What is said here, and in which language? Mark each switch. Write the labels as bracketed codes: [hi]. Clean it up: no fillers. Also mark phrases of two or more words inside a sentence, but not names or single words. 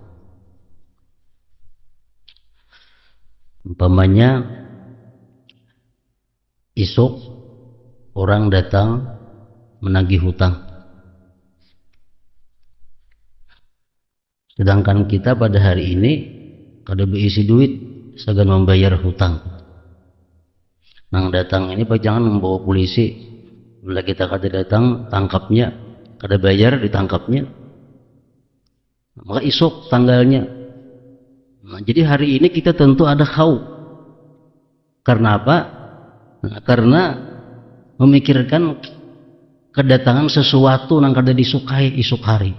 [id] Umpamanya esok orang datang menagih hutang, sedangkan kita pada hari ini kada berisi duit segan membayar hutang. Nang datang ini pak jangan membawa polisi, bila kita kada datang tangkapnya, kada bayar ditangkapnya, maka esok tanggalnya. Nah, jadi hari ini kita tentu ada khauf. Karena apa? Nah, karena memikirkan kedatangan sesuatu yang kada disukai esok hari.